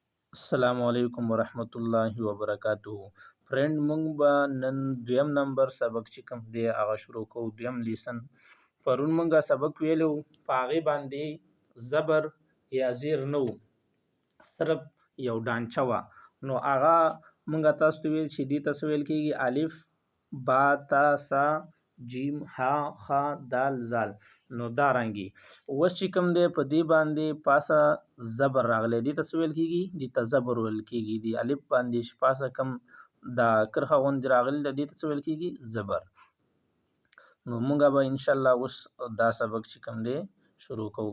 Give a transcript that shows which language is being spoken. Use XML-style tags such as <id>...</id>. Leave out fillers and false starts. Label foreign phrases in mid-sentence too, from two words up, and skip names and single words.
<ar>السلام علیکم ورحمت الله وبرکاتہ.</ar> <ps>فرند مونږ به نن دویم نمبر سبق چې کوم دی هغه شروع کوو. دویم لیسن پرون مونږه سبق ویلو په هغې باندې زبر یا زیر نه و، صرف یو ډانچه وه. نو هغه مونږه تاسو ته ویل چې دې ته څه ویل کېږي؟ الف با تا سا جیم ها خا دال زال. نو دا رنګي اوس چې کوم دی په دې باندې پاسه زبر راغلی، دې ته څه ویل کېږي؟ دې ته زبر ویل کېږي. د الف باندې چې پاسه کوم دا کرښه غوندې راغلې ده دې ته څه ویل کېږي؟ زبر. نو مونږ به انشاءالله اوس دا سبق چې کوم دی شروع کوو.</ps>